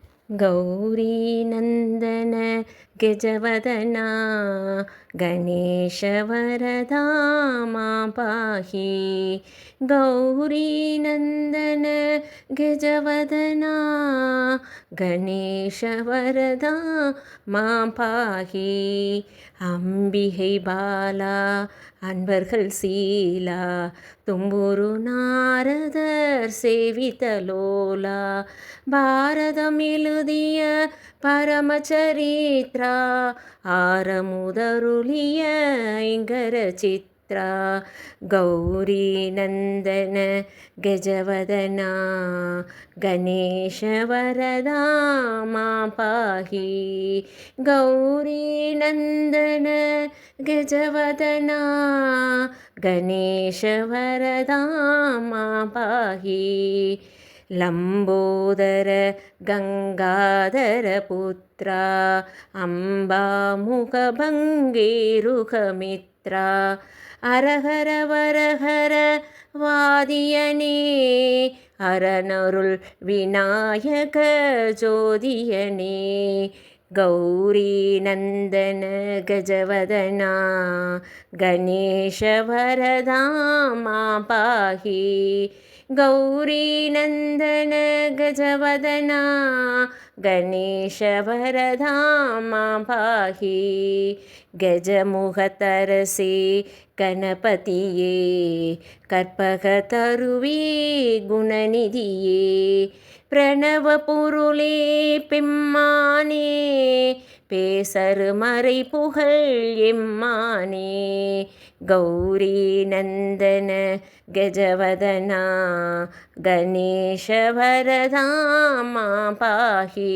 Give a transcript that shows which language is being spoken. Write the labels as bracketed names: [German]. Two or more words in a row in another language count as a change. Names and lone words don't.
[Sanskrit] गौरीनन्दन गजवदना गणेशवरदा मां पाहि। गौरीनन्दन गजवदना गणेशवरदा मां पाहि। [Tamil] அம்பிகை பாலா அன்பர்கள் சீலா தும்புரு நாரதர் சேவிதலோலா பாரதம் எழுதிய பரமச்சரித்ரா ஆரமுதருளிய ஐங்கர சித்ரா [Sanskrit] गौरी नन्दन गजवदना गणेशवरदा मां पाहि. गौरी नन्दन गजवदना गणेशवरदा मां पाहि. लंबोदर गंगाधर पुत्रा अंबामुखभंगेरुखमित्रा [Tamil] அரஹர வரஹர வாதியனே அரணருள் விநாயக ஜோதியனே [Sanskrit] गौरी नन्दन गजवदना गणेशवरदा मां पाहि. गौरी नन्दन गजवदना गणेशवरदा मां पाहि. [Tamil] கஜமுகத்தரசே கணபதியே கற்பகத்தருவே குணநிதியே பிரணவ பொருளே பெம்மானே பேசரு மறை புகழ் எம்மானே [Sanskrit] गौरी नन्दन गजवदना गणेशवरदा मां पाहि.